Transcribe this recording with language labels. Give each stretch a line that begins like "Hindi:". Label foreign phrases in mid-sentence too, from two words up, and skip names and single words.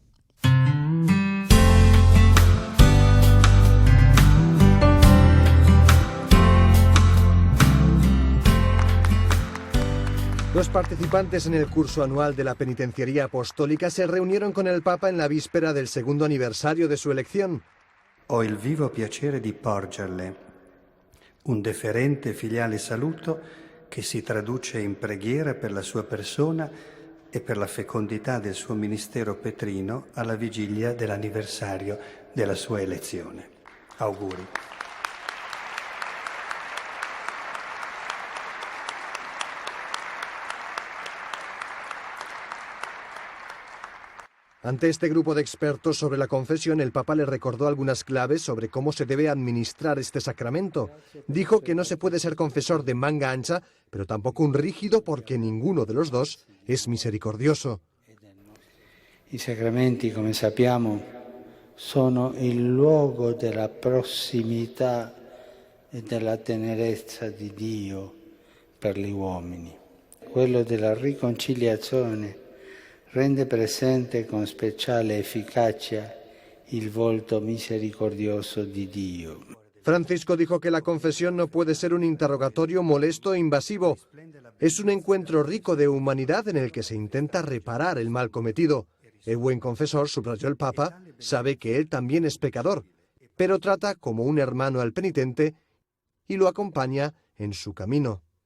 Spanish: Los participantes en el curso anual de la Penitenciaría Apostólica se reunieron con el Papa en la víspera del segundo aniversario de su elección.
Italian: Ho il vivo piacere di porgerle un deferente e filiale saluto che si traduce in preghiera per la sua persona e per la fecondità del suo ministero petrino alla vigilia dell'anniversario della sua elezione. Auguri.
Spanish: Ante este grupo de expertos sobre la confesión, el Papa le recordó algunas claves sobre cómo se debe administrar este sacramento. Dijo que no se puede ser confesor de manga ancha, pero tampoco un rígido, porque ninguno de los dos es misericordioso.
Italian: I sacramenti, come sappiamo, sono il luogo della prossimità e della tenerezza di Dio per gli uomini. Quello della riconciliazione rende presente con speciale efficacia il volto misericordioso di Dio.
Spanish: Francisco dijo que la confesión no puede ser un interrogatorio molesto e invasivo. Es un encuentro rico de humanidad en el que se intenta reparar el mal cometido. El buen confesor, subrayó el Papa, sabe que él también es pecador, pero trata como un hermano al penitente y lo acompaña en su camino.